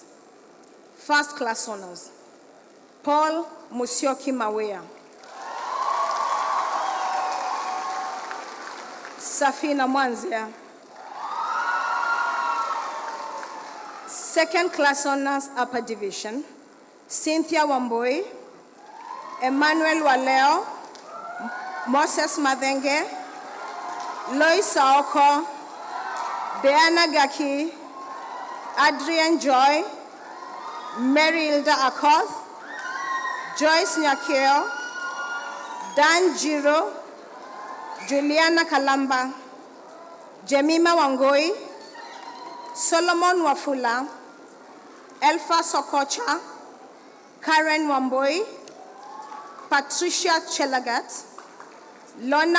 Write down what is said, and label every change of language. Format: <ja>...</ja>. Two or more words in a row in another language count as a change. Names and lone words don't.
<en>First class honors, Paul Musyoki Mawea. Safina Mwanzia. Second class honors, upper division, Cynthia Wamboi, Emmanuel Waleo, Moses Madenge, Lois Saoko, Diana Gaki, Adrian Joy, Mary Hilda Akoth, Joyce Nyakeo, Dan Jiro, Juliana Kalamba, Jemima Wangoi, Solomon Wafula, Elfa Sokocha, Karen Wamboi, Patricia Chelagat, Lona</en>